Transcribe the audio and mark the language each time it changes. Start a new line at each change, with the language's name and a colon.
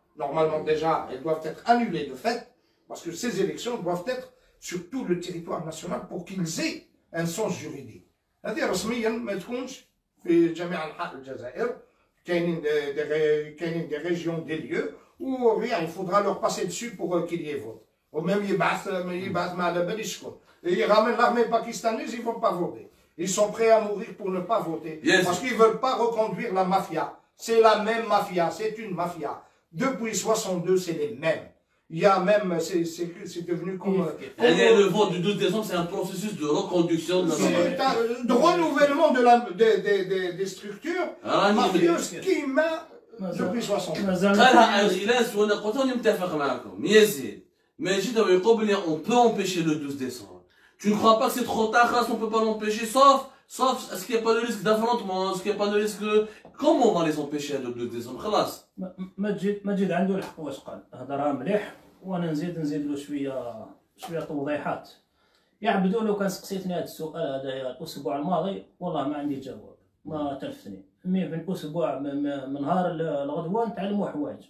French: Normalement, déjà, elles doivent être annulées de fait, parce que ces élections doivent être sur tout le territoire national pour qu'ils aient un sens juridique.
Arabic: هذه رسميا ما تكونش في جميع أنحاء الجزائر كاينين
French: des régions des lieux où rien il faudra leur passer dessus pour qu'il y ait vote. Ou même
Arabic: يبعث ما على باليش شكون.
French: Ils ramènent l'armée pakistanaise, ils vont pas voter. Ils sont prêts à mourir pour ne pas voter. Parce qu'ils veulent pas reconduire la mafia. C'est la même mafia, c'est une mafia. Depuis 62, c'est les mêmes. Il y a même, c'est devenu comme... Le vote du 12 décembre, c'est un processus de reconduction de la de renouvellement des structures mafieuses qui depuis 60
Arabic: مازال قالها الغلاس وانا قلت راني متفق معكم يزيد ماجد يقول بلي
French: on peut empêcher le 12 décembre. Tu ne crois pas que c'est trop tard, on peut pas l'empêcher, sauf est-ce qu'il n'y a pas de risque d'affrontement, est-ce qu'il n'y a pas de risque comment on va les empêcher le 12 décembre خلاص.
Arabic: مجد عنده الحق واش قال هضرها مليح وانا نزيد له شويه توضيحات. يعبدوا لو كان سقسيتني هذا السؤال هذا الاسبوع الماضي والله ما عندي جواب ما تلفتني. مي في الاسبوع من نهار الغدوه نتعلموا حوايج.